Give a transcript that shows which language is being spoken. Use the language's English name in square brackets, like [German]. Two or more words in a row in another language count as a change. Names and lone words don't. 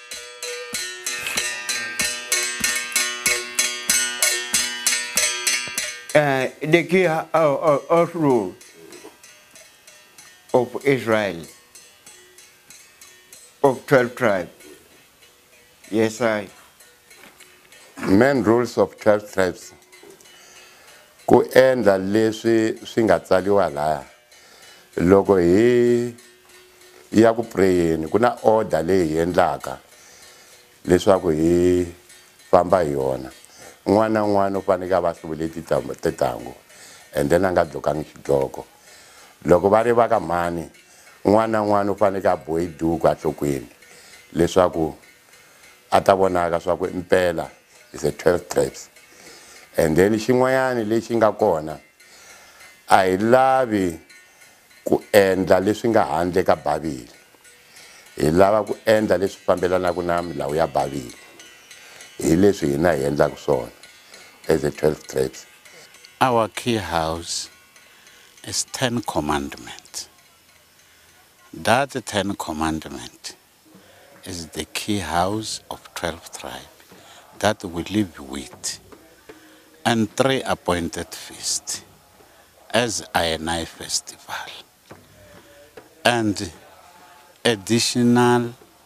[English] The key of rule of Israel, of 12 tribes. Yes, I. Main rules of 12 tribes. [Tsonga] Ku endla leswi swi nga tsaliwa laha. Loko hi ya ku prayeni kuna order leyi endlaka leswaku hi famba hi yona. N'wana n'wana u fanele va hluvule tintangu [English] and then [Tsonga] anga dlokangi xidloko. Loko va ri va ka mhani n'wana n'wana u fanele a bohi duku a nhlokweni leswaku a ta vonaka swa ku impela [English] is a 12 tribes. And then [Tsonga] xin'wanyana lexi nga kona a hi lavi ku endla leswi nga handle ka Bibele. Hi lava ku endla leswi fambelanaka na milawu ya Bibele. Hi leswi hina hi endlaka swona [English] as a 12 tribes. Our key house is 10 commandments. That 10 commandment is the key house of 12 tribes that we live with, and 3 appointed feasts as Ayanai festival, and additional